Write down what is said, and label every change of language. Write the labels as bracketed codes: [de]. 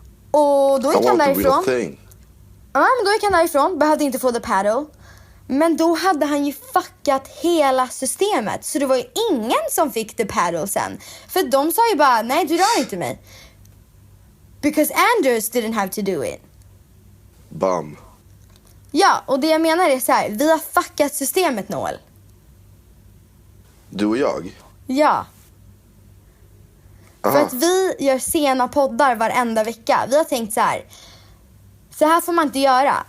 [sv] Och då gick han därifrån. Ja, men då gick han därifrån. Behövde inte få [en] the paddle. [sv] Men då hade han ju fuckat hela systemet. Så det var ju ingen som fick [en] the paddle [sv] sen. För de sa ju bara: nej, du rör inte mig. [en] Because Anders didn't have to do it. Bam. [sv] Ja, och det jag menar är så här: vi har fuckat systemet, Noel. Du och jag? Ja. Aha. För att vi gör sena poddar varenda vecka. Vi har tänkt så här får man inte göra.